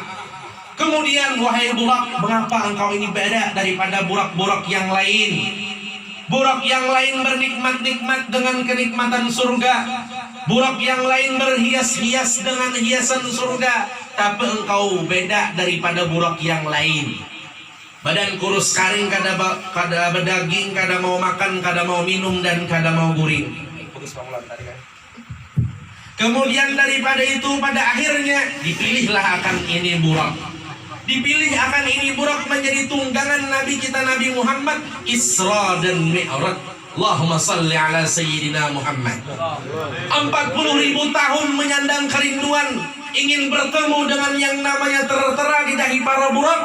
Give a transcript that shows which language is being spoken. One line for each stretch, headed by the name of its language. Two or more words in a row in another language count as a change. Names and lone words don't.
Indonesian: Kemudian, wahai burak, mengapa engkau ini beda daripada burak-burak yang lain? Burak yang lain bernikmat-nikmat dengan kenikmatan surga, burak yang lain berhias-hias dengan hiasan surga, tapi engkau beda daripada burak yang lain. Badan kurus karing, kada berdaging, kada mau makan, kada mau minum, dan kada mau guring. Kemudian daripada itu pada akhirnya dipilihlah akan ini burak. Dipilih akan ini burak menjadi tunggangan Nabi kita Nabi Muhammad Isra dan Mi'raj.
Arabic: Allahumma salli ala Sayyidina Muhammad.
Indonesian: 40.000 tahun menyandang kerinduan, ingin bertemu dengan yang namanya tertera di dahi para burak.